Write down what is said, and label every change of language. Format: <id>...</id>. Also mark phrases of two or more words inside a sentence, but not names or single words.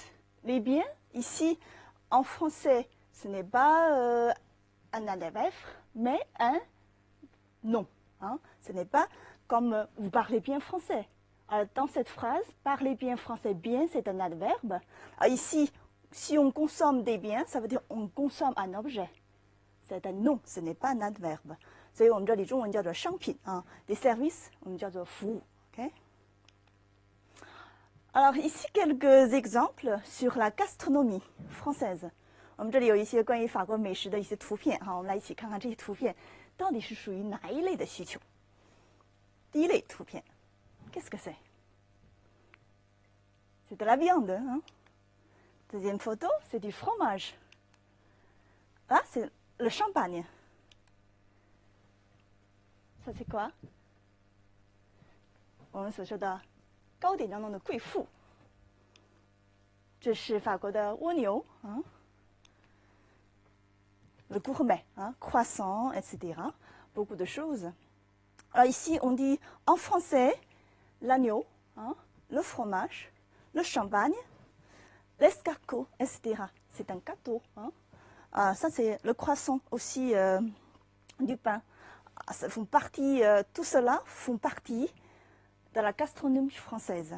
<fr>Les biens, ici, en français, ce n'est pas un adverbe, mais un nom. Hein. Ce n'est pas comme vous parlez bien français. Alors, dans cette phrase, parler bien français, bien, c'est un adverbe. Alors, ici, si on consomme des biens, ça veut dire on consomme un objet. C'est un nom, ce n'est pas un adverbe.</fr> <zh>所以我们这里中文叫做商品啊</zh> <fr>des services</fr> <zh>我们叫做服务 OK</zh> <fr>Alors ici quelques exemples sur la gastronomie française</fr> <zh>我们这里有一些关于法国美食的一些图片哈我们来一起看看这些图片到底是属于哪一类的需求第一类图片</zh> <fr>Qu'est-ce que c'est C'est de la viande hein? Deuxième photo c'est du fromage Là c'est le champagne Ça c'est quoi</fr> <zh>我们所说的糕点当中的贵妇这是法国的蜗牛</zh> <fr>le gourmet croissant etc beaucoup de choses alors ici on dit en français l'agneau le fromage le champagne l'escargot etc c'est un gâteau ça c'est le croissant aussi du pain ça font partie, tout cela font partie de la gastronomie française.</fr>